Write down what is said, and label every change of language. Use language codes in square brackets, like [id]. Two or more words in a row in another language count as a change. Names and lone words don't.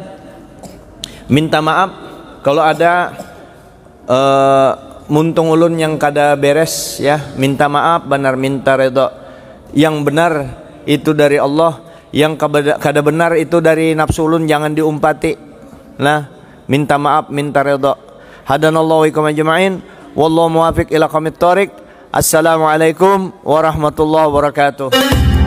[bjn] Minta maaf kalau ada muntung ulun yang kada beres, ya. Minta maaf, benar minta redha. Yang benar itu dari Allah, yang kada benar itu dari nafsu ulun, jangan diumpati. Nah, minta maaf, minta redha. [ar] هدانا الله وإياكم أجمعين، والله موفق إلى أقوم الطريق. السلام عليكم ورحمة الله وبركاته.